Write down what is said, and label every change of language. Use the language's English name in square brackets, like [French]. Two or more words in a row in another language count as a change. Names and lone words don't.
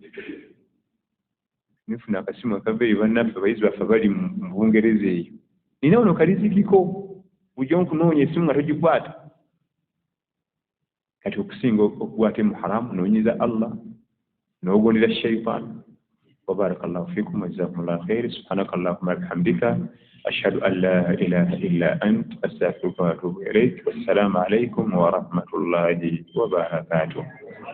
[Ganda] nifuna akasimu akava eri bannaffe abayizi baffe bali mu Bungereza eyo nina ono kalizikiko bujja nkunoonya esimu nga togikwata kati okusinga okukwata mu haramu noonyiza Allah n'ogondera shaytan [Arabic] وبارك الله فيكم وجزاكم الله خير سبحانك اللهم وبحمدك أشهد أن لا إله إلا أنت أستغفرك وأتوب إليك والسلام عليكم ورحمة الله وبركاته